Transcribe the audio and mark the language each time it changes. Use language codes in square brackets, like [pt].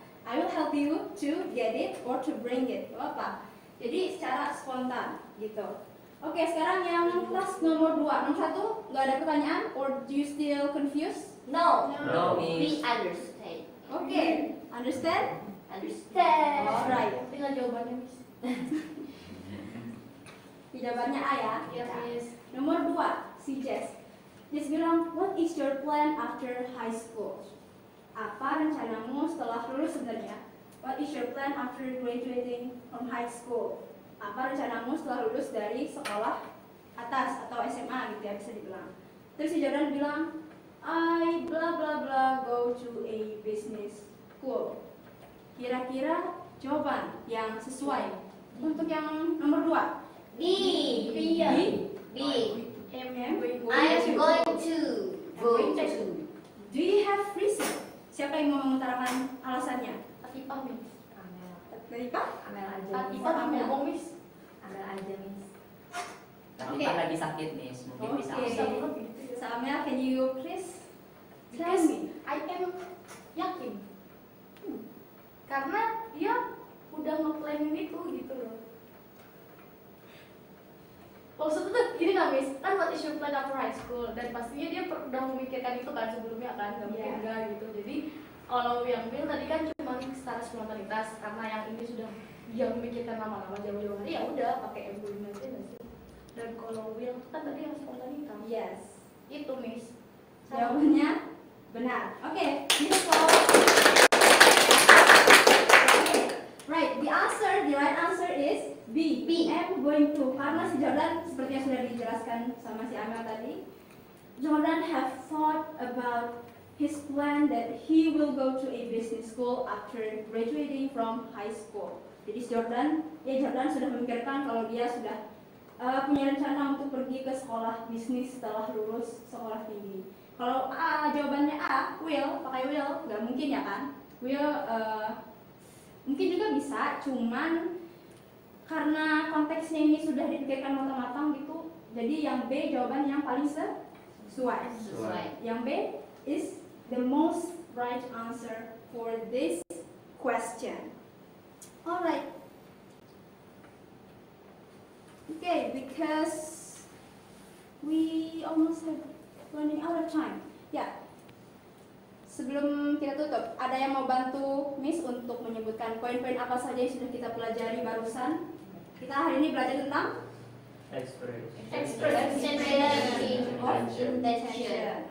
[en] I will help you to get it or to bring it. [id] Apa? Jadi secara spontan gitu. Oke, sekarang yang kelas nomor 2. Nomor 1 nggak ada pertanyaan, [en] or do you still confused? no. No. We understand. Oke, understand? Understand. Alright. [id] Tinggal jawabannya, Miss. Jawabannya A ya. Iya, Miss. Nomor 2, si Jess. Jess bilang, [en] what is your plan after high school? [id] Apa rencanamu setelah lulus sebenarnya? [en] What is your plan after graduating from high school? [id] Apa rencanamu setelah lulus dari sekolah atas atau SMA gitu ya bisa dibilang. Terus si Jordan bilang, [en] I blah blah blah go to a business school. [id] Kira-kira jawaban yang sesuai untuk yang nomor 2. B. Iya. B. M. [en] I am going to go to. Do you have reason? [id] Siapa yang mau mengutarakan alasannya? Atifah, Miss. Dari Pak? Amel aja. Atifah tuh ngomong, Miss. Amel aja, Miss. Tapi Oke. kan lagi sakit nih, mungkin bisa. Oke. Bisa banget gitu ya. [en] Samel, can you please tell Because me? I am [id] yakin. Karena dia udah nge-planning itu gitu loh. Maksudnya tuh gini lah, Miss, kan [en] what is your plan after high school? [id] Dan pastinya dia udah memikirkan itu kan sebelumnya kan, gak mungkin Iya. enggak gitu. Jadi kalau yang Bill tadi kan cuma secara spontanitas, karena yang ini sudah dia memikirkan lama-lama jauh-jauh hari, ya udah pakai embodiment aja nggak sih? Dan kalau Will kan tadi yang spontanitas, [en] Yes. [id] itu Miss. Jawabannya benar. Oke, beautiful. [en] Right, the right answer is B. I'm going to, [id] karena si Jordan seperti yang sudah dijelaskan sama si Amel tadi, [en] Jordan have thought about his plan that he will go to a business school after graduating from high school. [id] Jadi Jordan sudah memikirkan kalau dia sudah punya rencana untuk pergi ke sekolah bisnis setelah lulus sekolah tinggi. Kalau A, jawabannya A, will, pakai will, nggak mungkin ya kan? Will mungkin juga bisa, cuman karena konteksnya ini sudah dipikirkan matang-matang gitu, jadi yang B jawaban yang paling sesuai. [en] Yang B is the most right answer for this question. Alright. Okay, because we almost have running out of time. [id] Ya. Sebelum kita tutup, ada yang mau bantu Miss untuk menyebutkan poin-poin apa saja yang sudah kita pelajari barusan? Kita hari ini belajar tentang [en] Expression of intention.